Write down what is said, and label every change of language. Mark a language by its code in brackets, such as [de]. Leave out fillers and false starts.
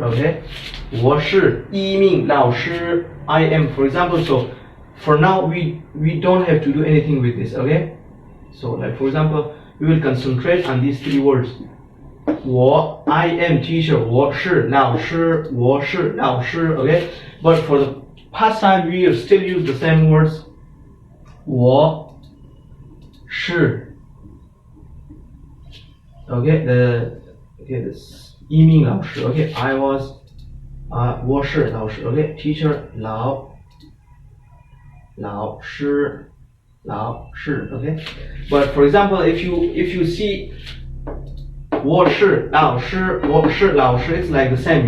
[zh] Okay, 我是一名老师. [en] I am, for example. So for now we don't have to do anything with this. Okay, so like for example, we will concentrate on these three words. [zh] 我 I am teacher. 我是老师. 我是老师. [en] Okay, but for the past time we will still use the same words. [zh] 我是 okay, this 一名老师. [en] Okay, I was 我是老师. Okay, teacher 老师. Okay, but for example, if you see 我是老师, it's like the same.